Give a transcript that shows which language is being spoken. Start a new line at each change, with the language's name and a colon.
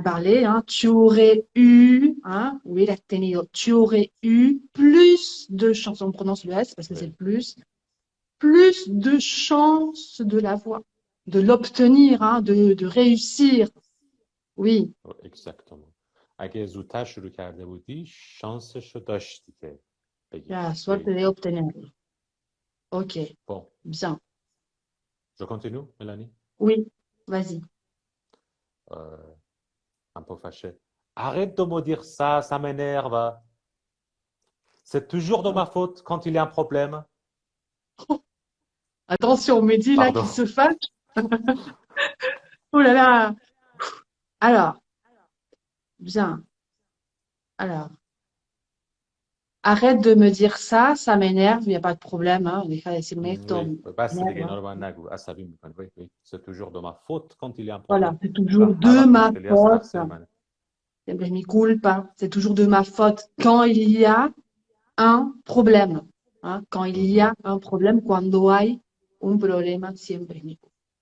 French: parlé, hein. Tu aurais eu, hein,
Spanish: hubiera tenido,
French: tu aurais eu plus de chances, on prononce le S parce que c'est oui, plus de chances de l'avoir, de l'obtenir, hein, de réussir. Oui, oui, exactement.
Persian: اگه زودتر شروع کرده بودی شانسش رو داشتی که بگیری.
Spanish: la suerte
French: Oui.
Spanish: de obtenerlo. Ok,
French: Bon, bien. je continue, Mélanie. Oui, vas-y. Euh, un peu fâché. Arrête de me dire ça, ça m'énerve. C'est toujours de ma faute quand il y a un problème. Attention, Mehdi là qui Pardon. se fâche. Oh là là. Alors, bien. Alors, arrête de me dire ça m'énerve, il n'y a pas de problème.
Spanish: Hein. Deja de decirme esto,
French: Oui, me
Persian: بس دیگه
French: énerve.
Persian: اینا رو من نگو عصبی میکنه.
French: Oui, oui. C'est toujours de ma faute quand il y a un Voilà, problème. c'est
Persian: و
French: toujours
Persian: هر
French: de
Persian: وقت
French: ma
Persian: مشکلی هست
French: faute.
Persian: تقصیر منه.
Spanish: Siempre es mi culpa.
French: C'est toujours de ma faute quand il y a un problème. Hein. Quand il y Mhm. a un problème,
Spanish: cuando hay un problema, siempre es mi culpa.